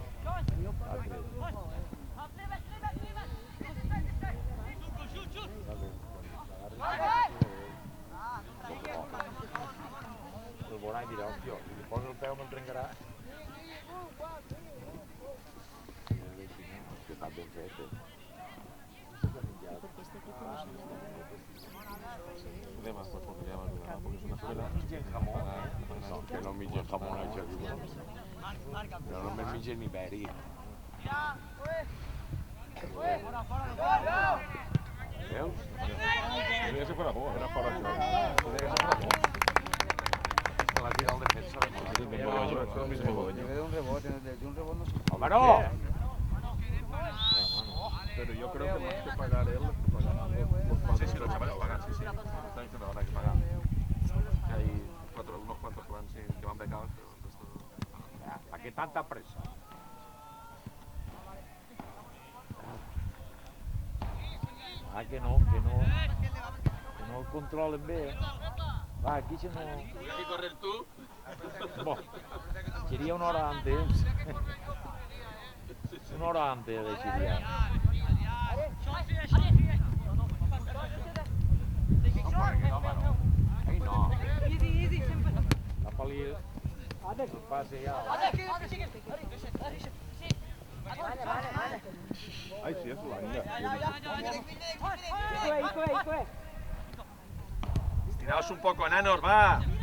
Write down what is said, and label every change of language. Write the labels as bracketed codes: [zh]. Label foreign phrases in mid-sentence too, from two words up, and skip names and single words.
[ca] El veurà i dirà, hòstia, si li posa el peu me'l trencarà. Que està ben fet, [es] Además, pues porque ya va a durar, porque es una escuela. [ca] No, que no mengen jamón, això diu. Però no me mengen ibèric. Veus? [es] Podría ser fuera de juego. [ca] Era fora de joc. Que l'ha tirat el defensa de molt. Álvaro! [es] Pero yo creo que más que pagar él, pagar los Sí, sí, los padres. chavales pagan, sí, sí. Están diciendo ahora que pagan. Hay unos cuantos que van, sí, que van becados, pero el resto... ¿Para qué tanta pressa? [ca] Ah, que no el controlen bé. Va, [es] aquí se no... ¿Tienes que correr tú? [ca] Bo, seria una hora antes. [es] Una hora antes de Siria. Ahí no. [ca] Tapa-li el passe ja. [es] Ay, sí, es Holanda. Estiraos un poco, enanos, va.